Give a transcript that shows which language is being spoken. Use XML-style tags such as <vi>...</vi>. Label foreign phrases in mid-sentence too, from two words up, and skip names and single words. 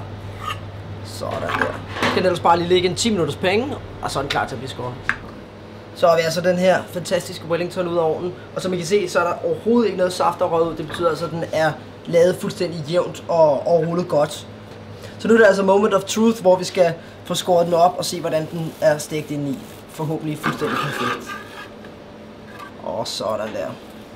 <da>Sådan der. Så skal den ellers bare lige ligge en 10 minutters penge, og så er den klar til at blive skåret. Så har vi altså den her fantastiske Wellington ud af ovnen. Og som I kan se, så er der overhovedet ikke noget saft og rød ud. Det betyder altså, at den er lavet fuldstændig jævnt og rullet godt. Så nu er det altså</da> <en>moment of truth,</en> <da>hvor vi skal få skåret den op og se, hvordan den er stegt ind i. Forhåbentlig fuldstændig perfekt. Og sådan der.</da>